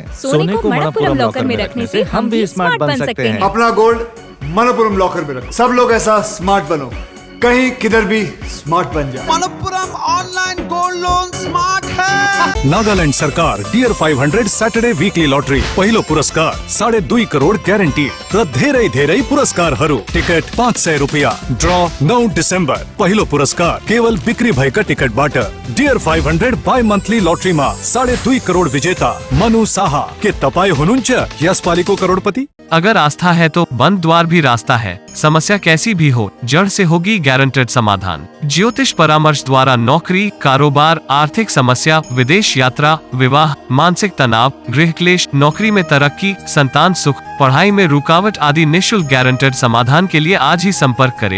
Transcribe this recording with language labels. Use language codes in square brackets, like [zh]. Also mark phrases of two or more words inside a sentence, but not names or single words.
[hi] सोने को मणप्पुरम लॉकर में रखने से हम भी स्मार्ट बन सकते हैं। अपना गोल्ड मणप्पुरम लॉकर में रखो। सब लोग ऐसा स्मार्ट बनो, कहीं किधर भी स्मार्ट बन जाए। मणप्पुरम [en] online gold loan smart [hi] है। [ne] नागालैंड सरकार डियर 500 [en] Saturday weekly lottery [ne] पहिलो पुरस्कार 2.5 करोड़ ग्यारेंटी र धेरै पुरस्कारहरू। टिकट 500 रुपैयाँ। ड्र 9 डिसेम्बर। पहिलो पुरस्कार केवल बिक्री भएका टिकटबाट। डियर 500 [en] bi monthly lotteryमा [ne] 2.5 करोड़ विजेता मनु साहा। के तपाई हुनुहुन्छ यसपालिको करोड़पति? [hi] अगर आस्था है तो बंद द्वार भी रास्ता है। समस्या कैसी भी हो, जड़ से होगी गारंटेड समाधान। ज्योतिष परामर्श द्वारा नौकरी, कारोबार, आर्थिक समस्या, विदेश यात्रा, विवाह, मानसिक तनाव, गृह क्लेश, नौकरी में तरक्की, संतान सुख, पढ़ाई में रुकावट आदि निःशुल्क गारंटेड समाधान के लिए आज ही संपर्क करें।